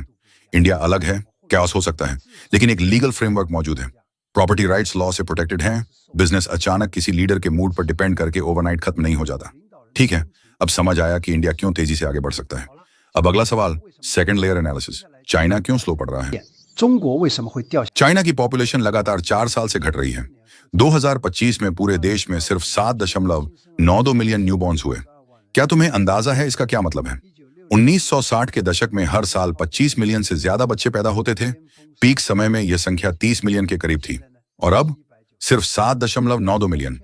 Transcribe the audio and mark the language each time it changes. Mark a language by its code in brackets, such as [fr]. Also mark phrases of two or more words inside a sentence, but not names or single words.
[hi] इंडिया अलग है, कैओस हो सकता है, लेकिन एक [en] legal framework [hi] मौजूद है, [en] property rights law [hi] से प्रोटेक्टेड है, बिजनेस अचानक किसी लीडर के मूड पर डिपेंड करके ओवरनाइट खत्म नहीं हो जाता। ठीक है, अब समझ आया कि इंडिया क्यों तेजी से आगे बढ़ सकता है। अब अगला सवाल, [en] second layer analysis. [hi] चाइना क्यों स्लो पड़ रहा है? [zh] 中国为什么会掉下？ [hi] चाइना की पॉपुलेशन लगातार 4 साल से घट रही है। 2025 में पूरे देश में सिर्फ 7.92 मिलियन न्यूबॉर्न्स हुए। क्या तुम्हें अंदाजा है इसका क्या मतलब है? 1960 के दशक में हर साल 25 मिलियन से ज्यादा बच्चे पैदा होते थे। पीक समय में यह संख्या 30 मिलियन के करीब थी, और अब सिर्फ 7.92 मिलियन।